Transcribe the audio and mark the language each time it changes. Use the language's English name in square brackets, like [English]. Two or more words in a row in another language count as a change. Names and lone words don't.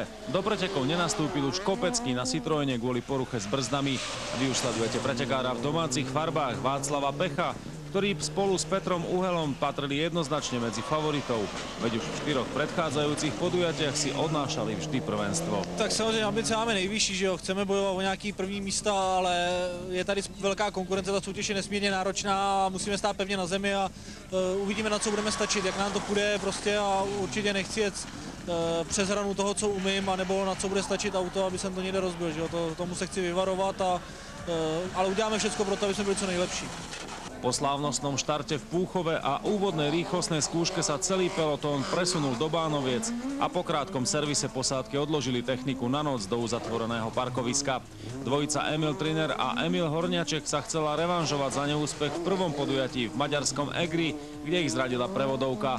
[Slovak] Do pretekov nenastúpil už Kopecký na Citroene kvôli poruche s brzdami. Vy už sledujete pretekára v domácich farbách Václava Pecha, ktorí spolu s Petrom Uhelom patrili jednoznačne medzi favoritov. Veď už v 4 predchádzajúcich podujatiach si odnášali vždy prvenstvo. [Czech] Tak samozřejmě ambice máme nejvyšší, že jo, chceme bojovat o nějaký první místa, ale je tady velká konkurence, ta soutěž je nesmírně náročná a musíme stát pevně na zemi a uvidíme, na co budeme stačit, jak nám to půjde prostě a určitě nechci jet přes hranu toho, co umím, anebo na co bude stačit auto, aby jsem to někde rozbil, že jo, tomu se chci vyvarovat, ale uděláme všechno pro to, aby jsme byli co nejlepší. [Slovak] Po slávnostnom štarte v Púchove a úvodnej rýchlostnej skúške sa celý pelotón presunul do Bánoviec a po krátkom servise posádky odložili techniku na noc do uzatvoreného parkoviska. Dvojica Emil Triner a Emil Horňaček sa chcela revanžovať za neúspech v prvom podujatí v maďarskom Egri, kde ich zradila prevodovka.